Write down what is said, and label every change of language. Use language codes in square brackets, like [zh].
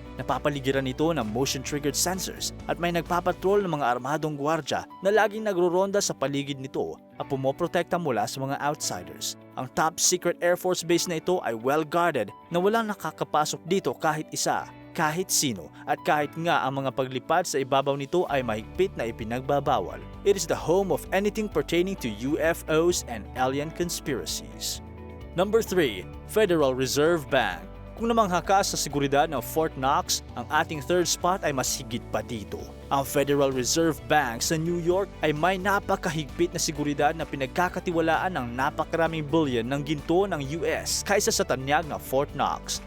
[tl] Napapaligiran ito ng motion-triggered sensors at may nagpapatrol ng mga armadong gwardya na laging nagruronda sa paligid nito at pumoprotekta mula sa mga outsiders. Ang top secret Air Force base na ito ay well-guarded na walang nakakapasok dito kahit isa, kahit sino, at kahit nga ang mga paglipad sa ibabaw nito ay mahigpit na ipinagbabawal. [en] It is the home of anything pertaining to UFOs and alien conspiracies. Number 3. Federal Reserve Bank. [tl] Kung namangha ka sa seguridad ng Fort Knox, ang ating third spot ay mas higit pa dito. Ang Federal Reserve Bank sa New York ay may napakahigpit na seguridad na pinagkakatiwalaan ng napakaraming billion ng ginto ng US kaysa sa tanyag na Fort Knox.